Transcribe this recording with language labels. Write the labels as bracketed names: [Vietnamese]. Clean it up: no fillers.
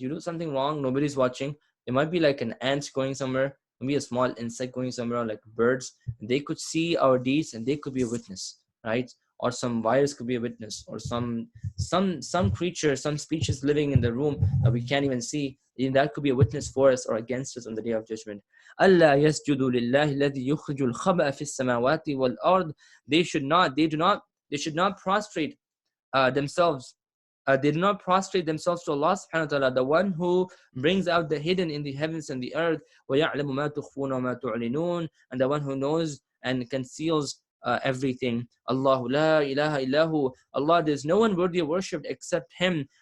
[English] You do something wrong, nobody's watching. It might be like an ant going somewhere, maybe a small insect going somewhere, like birds. They could see our deeds and they could be a witness, right? Or some virus could be a witness, or some creature, some species living in the room that we can't even see. That could be a witness for us or against us on the day of judgment. [Arabic] أَلَّا يَسْجُدُوا لِلَّهِ الَّذِي يُخْرِجُ الْخَبَأَ فِي السَّمَاوَاتِ وَالْأَرْضِ, [English] they should not prostrate themselves. They do not prostrate themselves to Allah subhanahu wa ta'ala, the one who brings out the hidden in the heavens and the earth, [Arabic] وَيَعْلَمُ مَا تُخْفُونَ وَمَا تُعْلِنُونَ, [English] and the one who knows and conceals everything. Allahu la ilaha illahu, Allah, there's no one worthy of worship except Him.